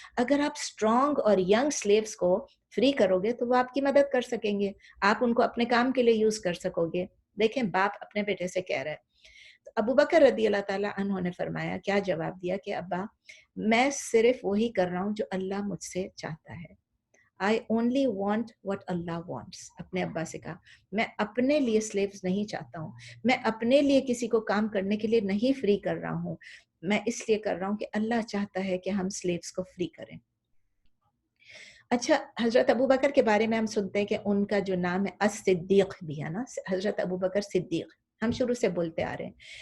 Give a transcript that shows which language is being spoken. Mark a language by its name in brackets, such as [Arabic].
[Urdu] اگر آپ اسٹرانگ اور ینگ سلیوز کو فری کرو گے تو وہ آپ کی مدد کر سکیں گے, آپ ان کو اپنے کام کے لیے یوز کر سکو گے. دیکھیں باپ اپنے بیٹے سے کہہ رہا ہے. تو ابو بکر رضی اللہ تعالیٰ عنہ نے فرمایا, کیا جواب دیا کہ ابا, میں صرف وہی کر رہا ہوں جو اللہ مجھ سے چاہتا ہے. [English] I only want what Allah wants. [Urdu] اپنے ابا سے کہا, میں اپنے لیے سلیوز نہیں چاہتا ہوں, میں اپنے لیے کسی کو کام کرنے کے لیے نہیں فری کر رہا ہوں, میں اس لیے کر رہا ہوں کہ اللہ چاہتا ہے کہ ہم سلیوز کو فری کریں. اچھا, حضرت ابو بکر کے بارے میں ہم سنتے ہیں کہ ان کا جو نام ہے الصدیق بھی ہے نا, حضرت ابو بکر صدیق, ہم شروع سے بولتے آ رہے ہیں.